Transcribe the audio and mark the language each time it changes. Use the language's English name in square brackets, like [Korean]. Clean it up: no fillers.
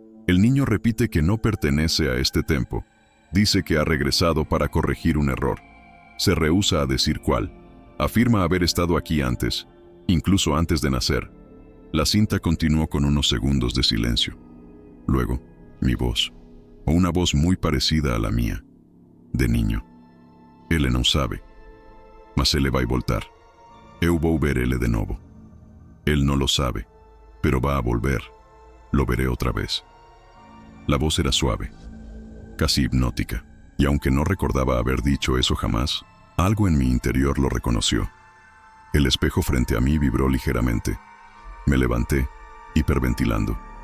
[Spanish] El niño repite que no pertenece a este tempo. Dice que ha regresado para corregir un error. Se rehúsa a decir cuál. Afirma haber estado aquí antes, incluso antes de nacer. La cinta continuó con unos segundos de silencio. Luego, mi voz. O una voz muy parecida a la mía, de niño. [Portuguese] Ele non sabe, mas ele vai voltar. Eu vou ver ele de novo. [Spanish] Él no lo sabe, pero va a volver. Lo veré otra vez. La voz era suave, casi hipnótica, y aunque no recordaba haber dicho eso jamás, algo en mi interior lo reconoció. El espejo frente a mí vibró ligeramente. Me levanté, hiperventilando.